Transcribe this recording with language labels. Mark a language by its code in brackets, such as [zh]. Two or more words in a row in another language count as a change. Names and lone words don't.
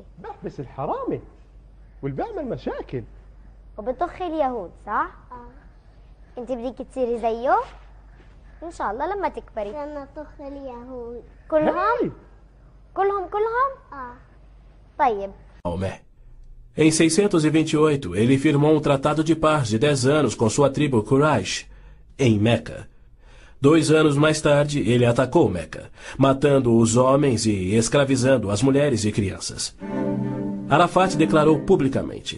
[ar] بيحبس الحرامي واللي بيعمل مشاكل وبطخ اليهود صح؟ انت بدك تصيري زيه؟ ان شاء الله لما تكبري. لما طخ اليهود كلهم؟ كلهم؟ طيب. [pt] Em 628, ele firmou um tratado de paz de 10 anos com sua tribo Quraysh, em Meca. 2 anos mais tarde, ele atacou Meca, matando os homens e escravizando as mulheres e crianças. Arafat declarou publicamente: